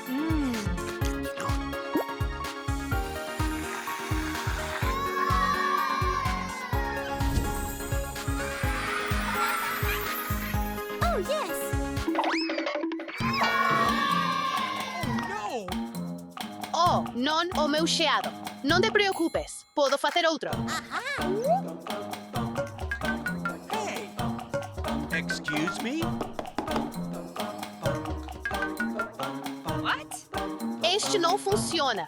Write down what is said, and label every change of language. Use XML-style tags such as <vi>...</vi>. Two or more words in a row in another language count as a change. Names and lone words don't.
<en>Oh, yes. No!</en> <gl>Oh, non o meu xeado. Non te preocupes, podo facer outro.</gl> <en>Hey! Excuse me?</en> <pt>Este não funciona.</pt>